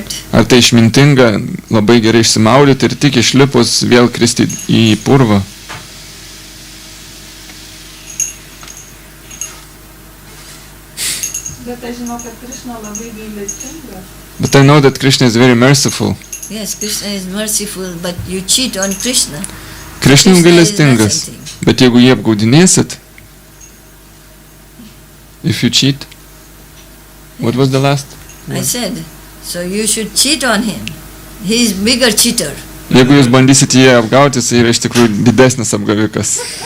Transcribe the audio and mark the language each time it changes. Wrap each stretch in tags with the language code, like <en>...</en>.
<lt>Ar tai išmintinga labai gerai išsimaudyti ir tik išlipus vėl kristi į purvą? Bet aš žinau, kad Krishna labai gailestingas.</lt> <en>But I know that Krishna is very merciful. Yes, Krishna is merciful, but you cheat on Krishna.</en> <lt>Krishna gailestingas, bet jeigu jį apgaudinėsit,</lt> <en>if you cheat, what was the last? I said, so you should cheat on him. He is bigger cheater.</en> <lt>Jeigu jūs bandysit jį apgauti, jis yra iš tikrųjų didesnis apgavikas.</lt>